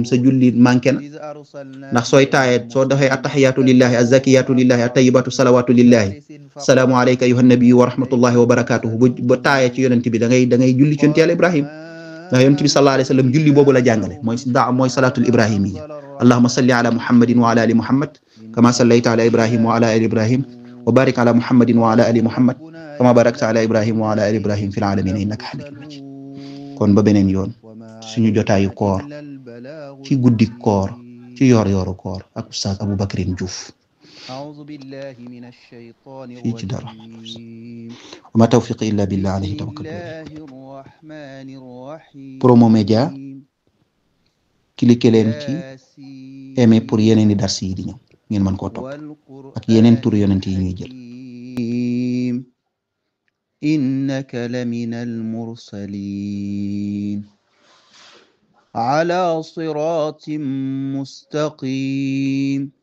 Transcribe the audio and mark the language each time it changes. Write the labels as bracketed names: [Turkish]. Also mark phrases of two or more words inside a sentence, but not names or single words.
[Wolof] sa julli manqué na ndax sooy taayee soo doxee [Arabic] التحيات لله الزاكيات لله الطيبات الصلوات لله السلام عليك أيها النبي ورحمة الله وبركاته [Wolof] ba taayee ci yonent bi da ngay julli ci yonti yàlla Ibrahim ndax yonent bi [Arabic] صلى الله عليه وسلم [Wolof] julli boobu la jàngale mooy [Arabic] الصلاة الإبراهيمية اللهم صل على محمد وعلى آل محمد كما صليت على إبراهيم وعلى آل إبراهيم وبارك على محمد وعلى آل محمد كما باركت على إبراهيم وعلى آل إبراهيم في العالمين إنك حميد مجيد [Wolof] kon ba beneen yoon suñu jotaayu koor ci guddi koor ci yor-yoru koor ak Oustaz Aboubacrin Diouf fii ci Darou Rahmane [Arabic] وما توفيقي إلا بالله عليه توكلت [Wolof] Promo Média cliquer leen ci aimer pour yeneen i dars yi di ñëw ngeen mën koo topp ak yeneen tur yonent yi ñuy jël [Arabic] إنك لمن المرسلين على صراط مستقيم